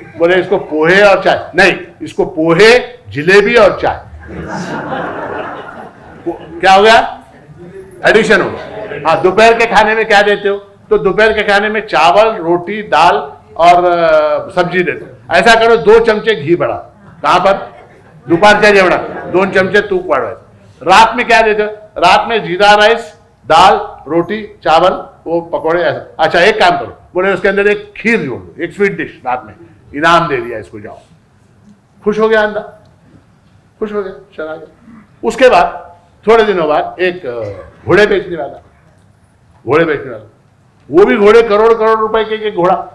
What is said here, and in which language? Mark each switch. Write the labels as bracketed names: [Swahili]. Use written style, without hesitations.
[Hindi] बोले इसको पोहे और चाय। नहीं, इसको पोहे, जिलेबी और चाय। क्या हो गया? एडिशन हो गया। हाँ, दोपहर के खाने में क्या देते हो? तो दोपहर के खाने में चावल, रोटी, दाल और सब्जी देते हो। ऐसा करो 2 चमचे घी बढ़ा। कहां पर? [Marathi] दोपहरच्या जेवणात 2 चमचे तूप वाढवायचं। [Hindi] रात में क्या देते हो? रात में जीरा राइस, दाल, रोटी, चावल, वो पकौड़े, ऐसा। अच्छा एक काम करो, बोले उसके अंदर एक खीर जोड़ दो, एक स्वीट डिश रात में। इनाम दे दिया इसको, जाओ। खुश हो गया अंधा, खुश हो गया, चला गया। उसके बाद थोड़े दिनों बाद एक घोड़े बेचने वाला, वो भी घोड़े करोड़ करोड़ रुपए के एक घोड़ा।